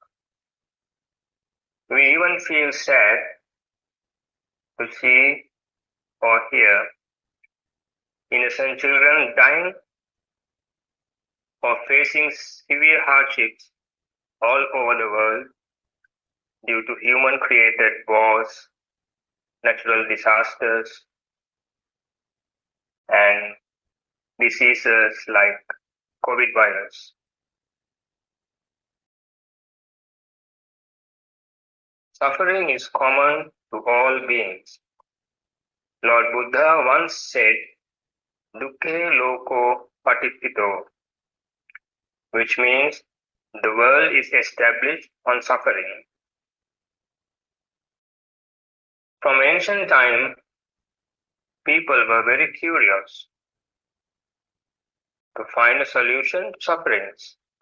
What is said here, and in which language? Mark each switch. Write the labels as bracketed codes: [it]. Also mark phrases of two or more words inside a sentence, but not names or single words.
[en] We even feel sad to see or hear innocent children dying or facing severe hardships all over the world due to human-created wars, natural disasters, and diseases like COVID virus. Suffering is common to all beings. Lord Buddha once said, [pi] Dukkhe loko patittito, [en] which means the world is established on suffering. From ancient time, people were very curious to find a solution to sufferings.